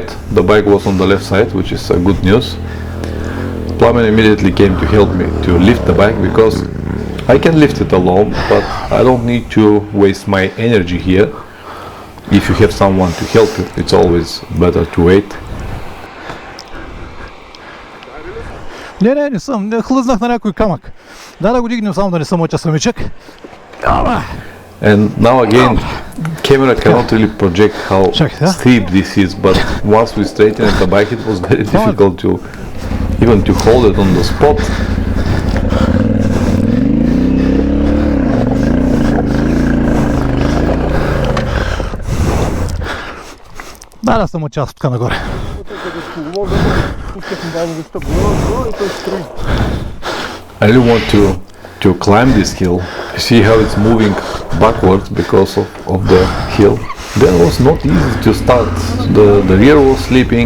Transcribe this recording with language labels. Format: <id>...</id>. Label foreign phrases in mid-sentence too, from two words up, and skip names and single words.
<en>The bike was on the left side, which is good news. Plamen immediately came to help me to lift the bike, because I can lift it alone, but I don't need to waste my energy here. If you have someone to help you, it's always better to wait.</en> <bg>Не съм, не хлъзнах на някой камък. Да го дигнем, само да не съм мъча самичък.</bg> <en>And now again, camera cannot really project how steep this is, but once we straightened the bike, it was very difficult to even to hold it on the spot.</en> <bg>Да съм участвал тук нагоре.</bg> <en>I really want to climb this hill. You see how it's moving backwards because of the hill. Then it was not easy to start. The rear was sleeping.</en>